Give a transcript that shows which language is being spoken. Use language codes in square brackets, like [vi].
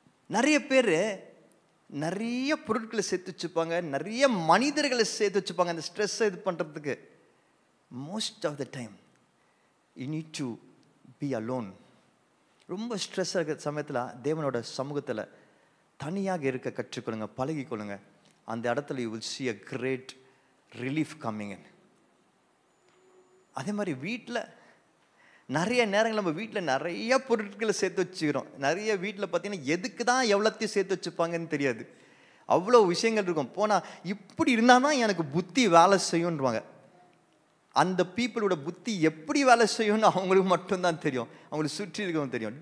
[ta] நிறைய பேர் நிறைய பொருட்களை சேர்த்து வச்சுப்பாங்க, நிறைய மனிதர்களை சேர்த்து வச்சுப்பாங்க அந்த ஸ்ட்ரெஸ்ஸை இது பண்ணுறதுக்கு. [en] Most of the time you need to be alone. [ta] ரொம்ப ஸ்ட்ரெஸ்ஸாக இருக்கிற சமயத்தில் தேவனோட சமூகத்தில் தனியாக இருக்க கற்றுக்கொள்ளுங்க, பழகிக்கொள்ளுங்க. அந்த இடத்துல [en] You will see a great relief coming in. [ta] அதே மாதிரி வீட்டில் நிறைய நேரங்கள் நம்ம வீட்டில் நிறைய பொருட்களை சேர்த்து வச்சுக்கிறோம். நிறைய வீட்டில் பார்த்தீங்கன்னா எதுக்கு தான் எவ்வளோத்தையும் சேர்த்து வச்சுப்பாங்கன்னு தெரியாது, அவ்வளோ விஷயங்கள் இருக்கும். போனால் இப்படி இருந்தால் தான் எனக்கு புத்தி வேலை செய்யும்ன்றாங்க. அந்த பீப்புளோட புத்தி எப்படி வேலை செய்யும்னு அவங்களுக்கு மட்டும்தான் தெரியும், அவங்களுக்கு சுற்றி இருக்கவும் தெரியும்.